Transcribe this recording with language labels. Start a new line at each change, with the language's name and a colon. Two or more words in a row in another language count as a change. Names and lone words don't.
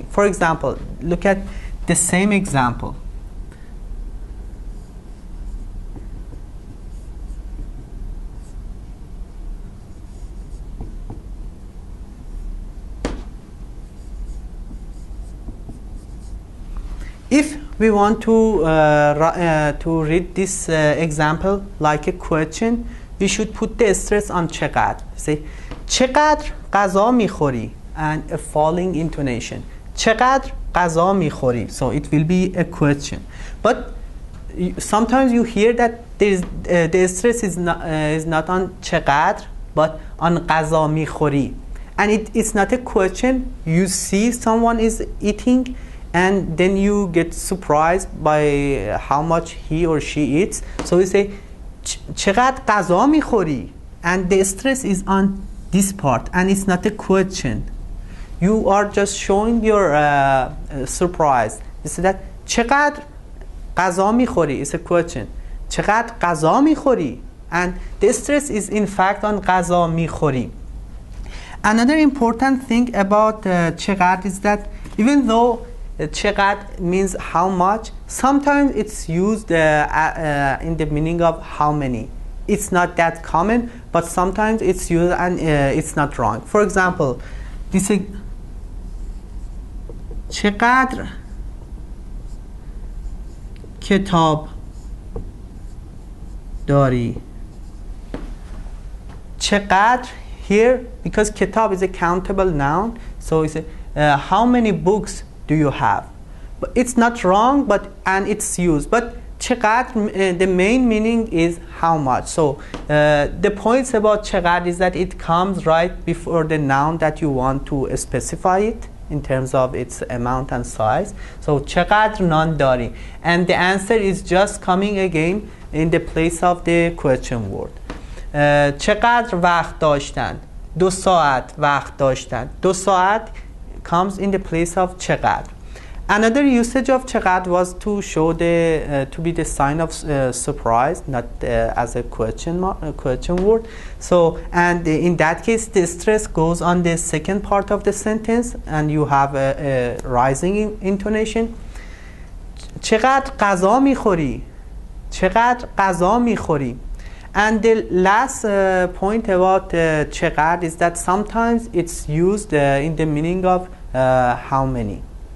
English: For example, look at the same example. If we want to read this example like a question, we should put the stress on چقدر.
Persian: Say چقدر غذا میخوری,
English: and a falling intonation.
Persian: چقدر غذا میخوری.
English: So it will be a question. But sometimes you hear that the stress is not on چقدر but on
Persian: غذا میخوری.
English: And it's not a question. You see someone is eating, and then you get surprised by how much he or she eats. So we say
Persian: چقدر غذا میخوری,
English: and the stress is on this part, and it's not a question. You are just showing your surprise. You say that
Persian: چقدر غذا میخوری
English: is a question.
Persian: چقدر غذا میخوری,
English: and the stress is in fact on
Persian: غذا میخوری.
English: Another important thing about چقدر is that even though چقدر means how much, sometimes it's used in the meaning of how many. It's not that common, but sometimes it's used and it's not wrong. For example, this is
Persian: چقدر کتاب داری.
English: چقدر here, because kitab is a countable noun, so it's how many books do you have. But it's not wrong, and it's used, but چقدر, the main meaning is how much. So the points about چقدر is that it comes right before the noun that you want to specify it in terms of its amount and size.
Persian: So چقدر نان داری,
English: and the answer is just coming again in the place of the question word.
Persian: چقدر وقت داشتن, 2 ساعت وقت داشتن.
English: 2 ساعت comes in the place of چقدر. Another usage of چقدر was to show to be the sign of surprise, not as a question word. So, and in that case, the stress goes on the second part of the sentence, and you have a rising intonation.
Persian: چقدر غذا میخوری? چقدر غذا میخوری?
English: And the last point about چقدر is that sometimes it's used in the meaning of how many.